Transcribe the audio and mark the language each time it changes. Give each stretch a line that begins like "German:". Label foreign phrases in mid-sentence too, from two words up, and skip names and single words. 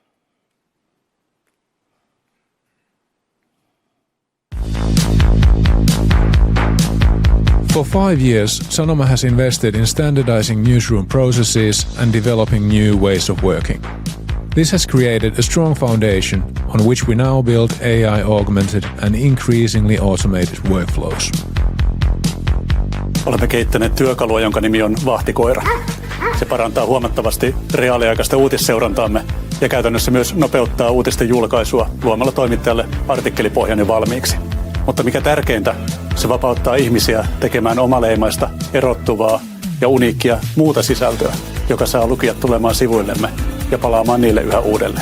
English: For 5 years, Sanoma has invested in standardizing newsroom processes and developing new ways of working. This has created a strong foundation on which we now build AI-augmented and increasingly automated workflows.
Finnish: Olemme kehittäneet työkalua, jonka nimi on Vahtikoira. Se parantaa huomattavasti reaaliaikaista uutisseurantamme ja käytännössä myös nopeuttaa uutisten julkaisua luomalla toimittajalle artikkelipohjan valmiiksi. Mutta mikä tärkeintä, se vapauttaa ihmisiä tekemään omaleimaista, erottuvaa ja uniikkia muuta sisältöä, joka saa lukijat tulemaan sivuillemme ja palaamaan niille yhä uudelleen.